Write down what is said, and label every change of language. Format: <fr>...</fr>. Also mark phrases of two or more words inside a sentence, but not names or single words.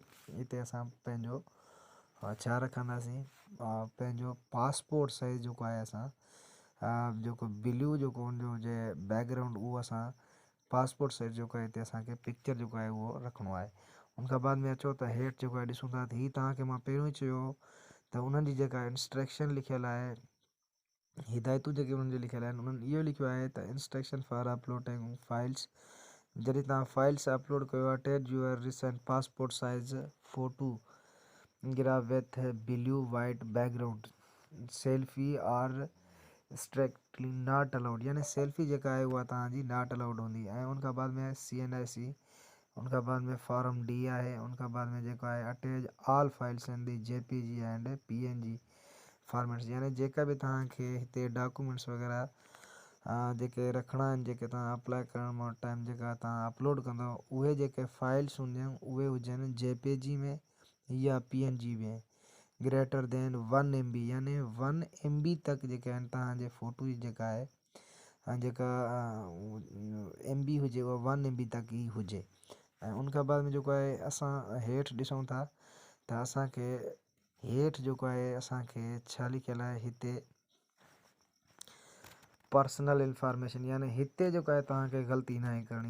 <sd>हिते असां पंहिंजो छा रखंदासीं, पंहिंजो</sd> <en>passport size</en> <sd>जेको आहे असां जेको ब्लू जेको हुनजो हुजे बैकग्राउंड उहो असां</sd> <en>passport size</en> <sd>जेको आहे हिते असांखे पिक्चर जेको आहे उहो रखिणो आहे। उनखां बाद में अचो त हेठि जेको आहे ॾिसूं था त हीअ तव्हांखे मां पहिरियों ई चयो त उन्हनि जी जेका इंस्ट्रक्शन लिखियलु आहे, हिदायतूं जेके उन्हनि जी लिखियलु आहिनि उन्हनि इहो लिखियो आहे त</sd> <en>instruction for uploading files.</en> <sd>जॾहिं तव्हां</sd> <en>files upload</en> <sd>कयो,</sd> <en>attach your recent passport size photo graph with blue white background selfie and strictly not allowed,</en> <sd>यानी सेल्फी जेका आहे उहा तव्हांजी</sd> <en>not allowed</en> <sd>हूंदी। ऐं उनखां बाद में CNIC, उनखां बाद में फॉर्म D आहे। उनखां बाद में जेको आहे</sd> <en>attach all files in the JPG and PNG formats,</en> <sd>यानी जेका बि तव्हांखे हिते डॉक्यूमेंट्स वग़ैरह जेके रखिणा आहिनि, जेके तव्हां अप्लाई करण टाइम जेका तव्हां अपलोड कंदव उहे जेके फाइल्स हूंदियूं उहे हुजनि JPG में या PNG में</sd> <en>greater than 1 MB,</en> <sd>यानी 1 MB तक जेके आहिनि तव्हांजे फ़ोटो जी जेका आहे जेका MB हुजे उहा 1 MB तक ई हुजे। ऐं उनखां बाद में जेको आहे असां हेठि ॾिसूं था त असांखे हेठि जेको आहे असांखे छा लिखियलु आहे हिते</sd> <en>personal information,</en> <sd>यानी हिते जेको आहे तव्हांखे ग़लती न करणी।</sd>